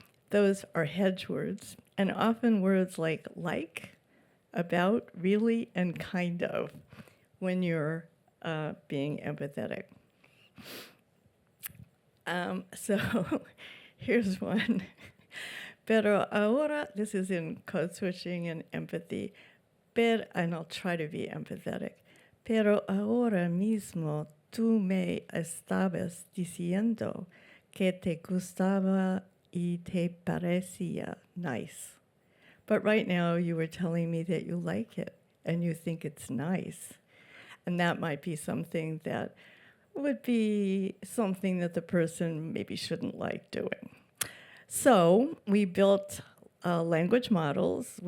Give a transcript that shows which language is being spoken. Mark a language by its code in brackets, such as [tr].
[en] Those are hedge words, and often words like, about, really, and kind of when you're being empathetic. So here's one. [es] Pero ahora, [en] this is in code switching and empathy, and I'll try to be empathetic. [es] Pero ahora mismo tú me estabas diciendo que te gustaba y te parecía nice. [en] But right now you were telling me that you like it and you think it's nice. And that might be something that would be something that the person maybe shouldn't like doing. So we built language models.